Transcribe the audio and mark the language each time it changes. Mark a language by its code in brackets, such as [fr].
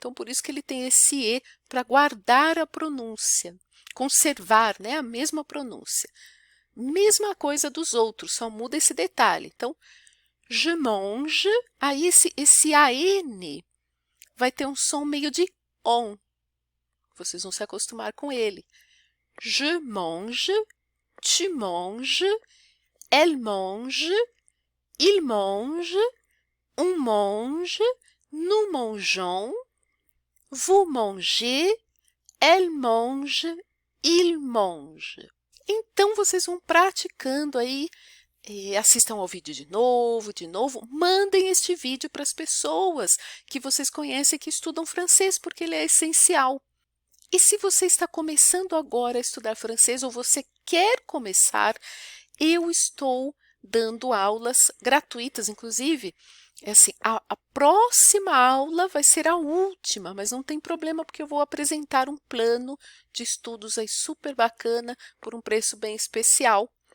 [pt] Então por isso que ele tem esse E para guardar a pronúncia, conservar, né, a mesma pronúncia. Mesma coisa dos outros, só muda esse detalhe. Então, [fr] je mange, [pt] aí esse AN vai ter um som meio de ON. Vocês vão se acostumar com ele. [fr] Je mange, tu manges, elle mange, il mange, on mange, nous mangeons, vous mangez, elle mange, il mange. [pt] Então, vocês vão praticando aí, assistam ao vídeo de novo, mandem este vídeo para as pessoas que vocês conhecem que estudam francês, porque ele é essencial. E se você está começando agora a estudar francês ou você quer começar, eu estou dando aulas gratuitas, inclusive, assim, a próxima aula vai ser a última, mas não tem problema porque eu vou apresentar um plano de estudos aí super bacana por um preço bem especial.